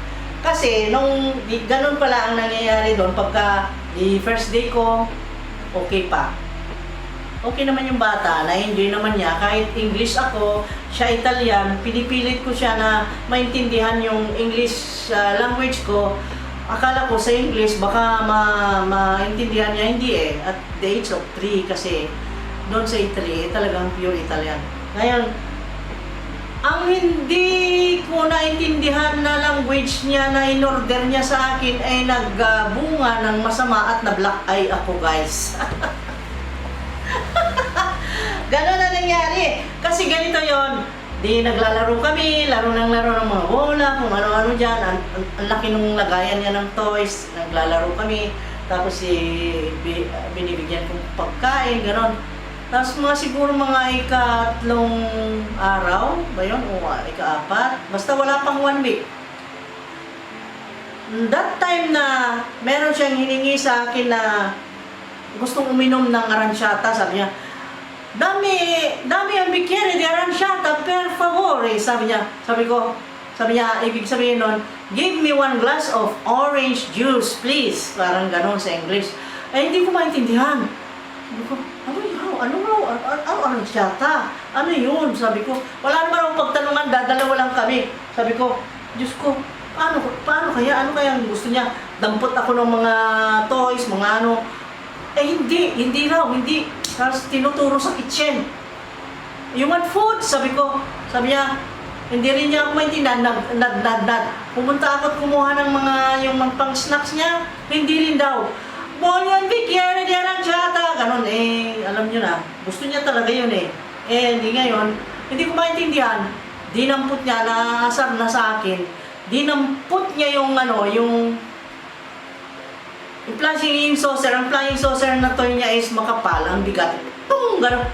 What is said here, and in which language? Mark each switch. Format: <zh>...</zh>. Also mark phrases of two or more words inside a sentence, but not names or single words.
<tl>Kasi ganun pala ang nangyayari doon pagka first day ko, okay pa. Okay naman yung bata, na-enjoy naman niya. Kahit English ako, siya Italian, pinipilit ko siya na maintindihan yung</tl> <en>English language</en> <tl>ko. Akala ko sa English, baka maintindihan niya, hindi</tl> <en>At the age of 3</en> <tl>kasi, doon sa Italy, talagang</tl> <en>pure Italian.</en> <tl>Ngayon, ang hindi ko naintindihan na language niya na in-order niya sa akin ay nagbunga ng masama at na-black eye ako, guys. Ganon na nangyari. Kasi ganito yon. Di naglalaro kami, laro ng mga bola, kung ano-ano dyan. Ang laki nung lagayan niya ng toys. Naglalaro kami. Tapos binibigyan kong pagkain, ganon. Tapos siguro mga ika-3 araw, ba yun? O ika-4. Basta wala pang 1 week.</tl> <en>That time</en> <tl>na meron siyang hiningi sa akin na gustong uminom ng aranciata, sabi niya,</tl> <it>Dami ang bicchiere di aranciata, per favore,</it> <tl>sabi niya. Sabi niya, ibig sabihin nun,</tl> <en>give me 1 glass of orange juice, please.</en> <tl>Parang ganon sa English. Hindi ko maintindihan. Sabi ko, ano aranciata? Ano yun? Sabi ko, wala naman akong pagtanungan, dadalawa lang kami. Sabi ko, Diyos ko, paano kaya? Ano kaya ang gusto niya? Dampot ako ng mga toys, mga ano. Hindi raw. Tapos tinuturo sa kitchen. Yung food, sabi niya, hindi rin niya ako maintindihan, pumunta ako at kumuha ng yung pang snacks niya, hindi rin daw.</tl> <it>Bolyan bicchiere di aranciata,</it> <tl>ganon alam niyo na, gusto niya talaga yun hindi ngayon, hindi ko maintindihan, dinampot niya, naasar na sa akin, dinampot niya yung</tl> <en>flying saucer,</en> <tl>ang</tl> <en>flying saucer</en> <tl>na toy niya is makapal, ang bigat.</tl>